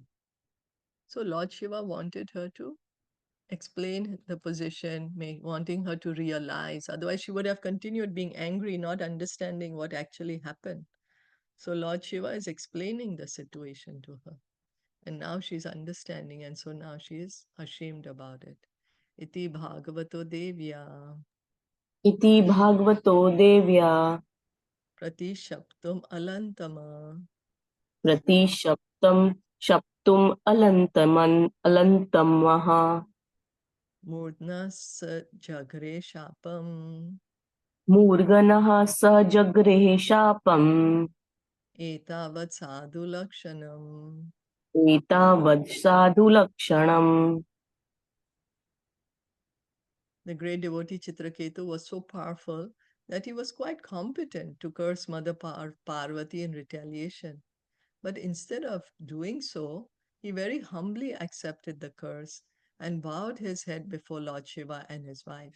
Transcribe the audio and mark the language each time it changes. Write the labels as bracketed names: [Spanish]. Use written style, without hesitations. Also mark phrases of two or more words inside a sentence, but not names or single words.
[English] So Lord Shiva wanted her to explain the position, wanting her to realize. Otherwise, she would have continued being angry, not understanding what actually happened. So Lord Shiva is explaining the situation to her. And now she's understanding, and so now she is ashamed about it. [Sanskrit] Iti Bhagavato Devya Iti Bhagavato Devya Prati Shaptum Alantama Prati Shaptum Alantamaha Murdna Sa Jagre Shapam Murganaha Sajagrehe Shapam Etavat Sadhu Lakshanam. Etavad Sadhu Lakshanam. [English] The great devotee Chitraketu was so powerful that he was quite competent to curse Mother Parvati in retaliation. But instead of doing so, he very humbly accepted the curse and bowed his head before Lord Shiva and his wife.